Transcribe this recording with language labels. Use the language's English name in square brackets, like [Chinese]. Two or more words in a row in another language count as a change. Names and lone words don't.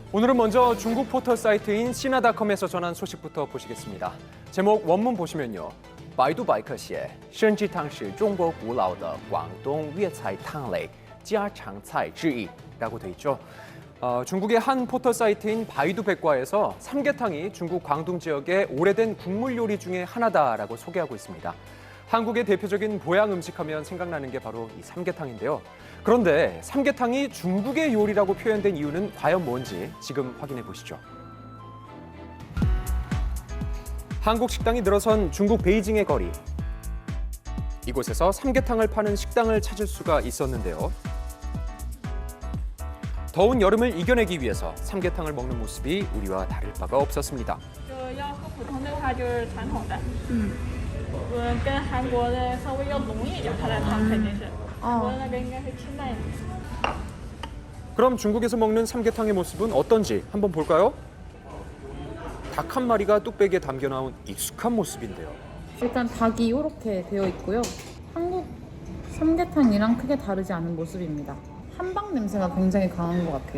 [Korean] 오늘은 먼저 중국 포털 사이트인 시나닷컴에서 전한 소식부터 보시겠습니다. 제목 원문 보시면요. [Chinese] 百度百科写参鸡汤是中国古老的广东粤菜汤类家常菜之一 [Korean] 라고 돼 있죠. 중국의 한 포털 사이트인 바이두 백과에서 삼계탕이 중국 광둥 지역의 오래된 국물 요리 중에 하나다라고 소개하고 있습니다. 한국의 대표적인 보양 음식하면 생각나는 게 바로 이 삼계탕인데요. 그런데 삼계탕이 중국의 요리라고 표현된 이유는 과연 뭔지 지금 확인해 보시죠. 한국 식당이 늘어선 중국 베이징의 거리. 이곳에서 삼계탕을 파는 식당을 찾을 수가 있었는데요. 더운 여름을 이겨내기 위해서 삼계탕을 먹는 모습이 우리와 다를 바가 없었습니다. [Chinese] 要喝普通的话就是传统的，跟韩国的稍微要浓一点，它的汤肯定是，韩国那个应该是清淡一点。 [Korean] 그럼 중국에서 먹는 삼계탕의 모습은 어떤지 한번 볼까요? 닭 한 마리가 뚝배기에 담겨 나온 익숙한 모습인데요. 일단 닭이 이렇게 되어 있고요. 한국 삼계탕이랑 크게 다르지 않은 모습입니다. 한방 냄새가 굉장히 강한 것 같아요.